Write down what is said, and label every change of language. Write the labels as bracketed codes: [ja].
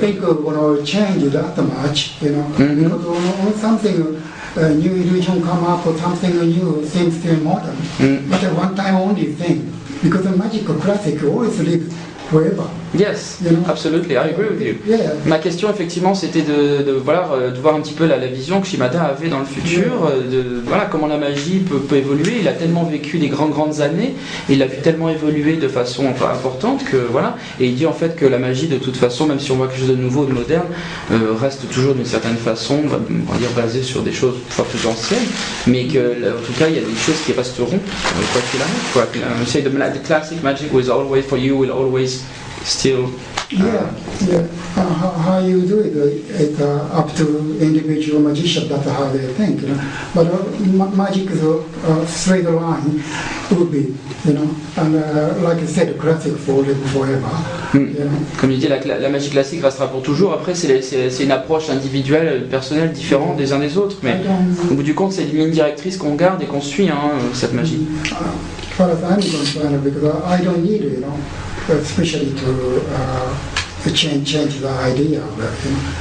[en] think we're going to change that much, you know, because when something new illusion come up or something new seems still modern, but a one-time only thing, because the magic classic always lives forever. Yes, You know? absolutely, I agree with you. Yeah. [fr] Ma question effectivement c'était de voir un petit peu la vision que Shimada avait dans le futur, de voilà comment la magie peut évoluer. Il a tellement vécu des grandes années, il a vu tellement évoluer de façon importante que voilà. Et il dit en fait que la magie de toute façon, même si on voit quelque chose de nouveau, de moderne, reste toujours d'une certaine façon, on va dire basée sur des choses pas plus anciennes, mais que en tout cas il y a des choses qui resteront quoi qu'il arrive. Quoi. [en] Say the classic magic will always still. Yeah. How you do it, it's up to individual magician. That's how they think, you know. But magic is a straight line, would be, you know. And like I said, classic forever. You know? [fr] Comme il dit, la magie classique restera pour toujours. Après, c'est une approche individuelle, personnelle, différente des uns des autres. Mais au bout du compte, c'est une ligne directrice qu'on garde et qu'on suit, hein, cette magie. [en] As far as I'm concerned, because I don't need, you know, especially to change the idea of it, you know.